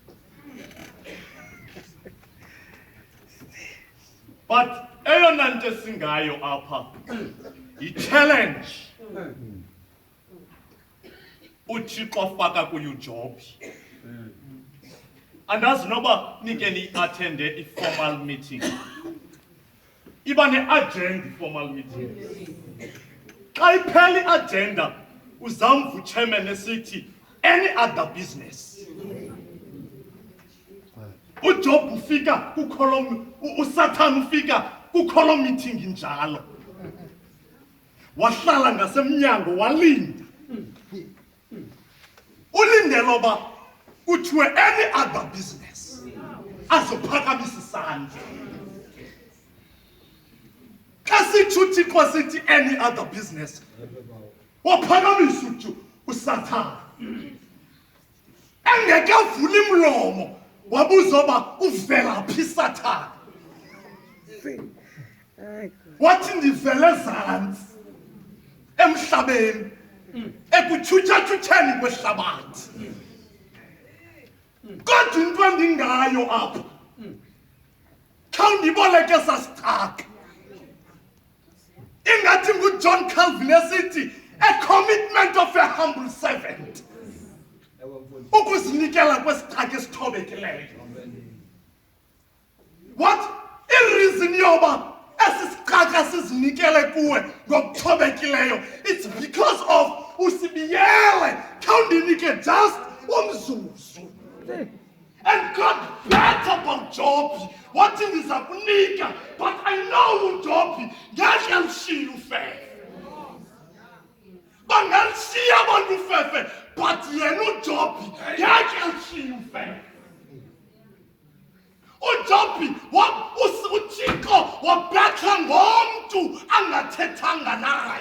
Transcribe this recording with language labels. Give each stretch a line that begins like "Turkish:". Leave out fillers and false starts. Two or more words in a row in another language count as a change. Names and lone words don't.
Xhosa: But eyona nto esingayo apha yi-challenge uThixo afaka kuyo uJob. Andazi noba nike ni-attende i-formal meeting. Iba ne-agenda i-formal meeting. Xa iphela i-agenda uzamva uchairman esithi
English: any other business.
Xhosa: uJob ufika kukholo, uSatan ufika kukholo meeting njalo. Wahlala ngasemnyango walinda. Ulindelo ba kuthiwe
English: any other business.
Xhosa: Azophakamisa isandla. Xa sithi uThixo sithi
English: any other business.
Xhosa: Waphakamisa uSatan. Engeke avule imlomo wabuza uba uvela phi Satan. Wathi ndivele ezantsi emhlabeni ekutshutsheni kwehlabathi. Kodwa into endingayo apha khawundiboleke sasithaka. Ingathi nguJohn Calvin esithi
English: a commitment of a humble servant.
Xhosa: Ukuzinikela kwesithaka esithobekileyo. What? I-reason yoba esisithaka sizinikele kuwe ngokuthobekileyo,
English: it's because of
Xhosa: usibiyele khawundinike
English: just umzuzu. And God bet about Job. What thing is akunika? But I know Job.
Xhosa: Ngeke alishiye ufefe. Bangalshiya abantu ufefe, but yena uJob ngeke alishiye ufefe. uJob uThixo wabetha ngomntu angathethanga naye.